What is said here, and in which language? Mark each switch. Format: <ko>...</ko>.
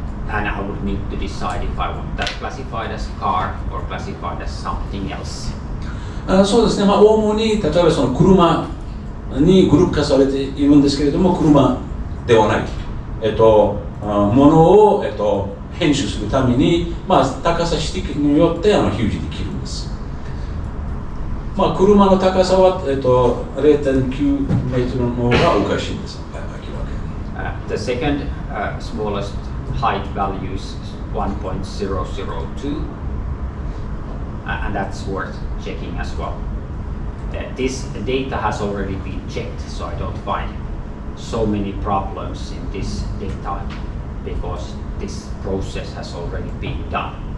<en>And I would need to decide if I want that classified as car or classified as something else.</en> <ja>そうですね、主に例えばその車にグループ化されているんですけれども、車ではない、ものを、編集するために、高さ指定によって表示できるんです。車の高さは、0.9 メートルの方がおかしいんです。</ja> <en>The second smallest height value is 1.002, and that's worth checking as well. This data has already been checked, so I don't find so many problems in this data because this process has already been done.</en>